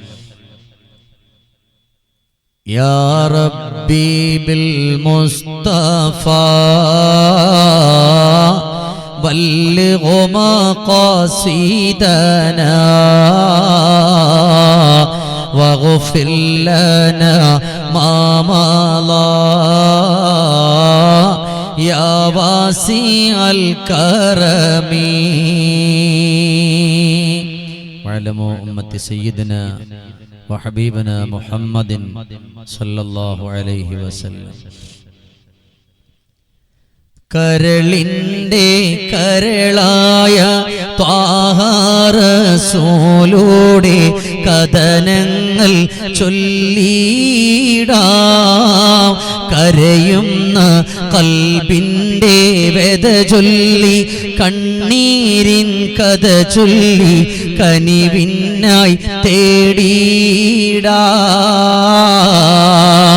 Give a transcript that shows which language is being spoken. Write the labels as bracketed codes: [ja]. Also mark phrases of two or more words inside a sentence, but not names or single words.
[ar] يا ربي بالمصطفى بلغ مقاصدنا واغفر لنا ما مضى يا واسع الكرم. واعلموا أمة سيدنا وحبيبنا محمد صلى الله عليه وسلم. [ml] കരളിൻ്റെ കരളായ ത്വാഹ റസൂലുടെ കഥനങ്ങൾ ചൊല്ലിടാം. കരയുന്ന ഖൽബിൻ്റെ വ്യത ചൊല്ലി കണ്ണീരിൻ കഥ ചൊല്ലി കനിവിനായി തേടിടാം.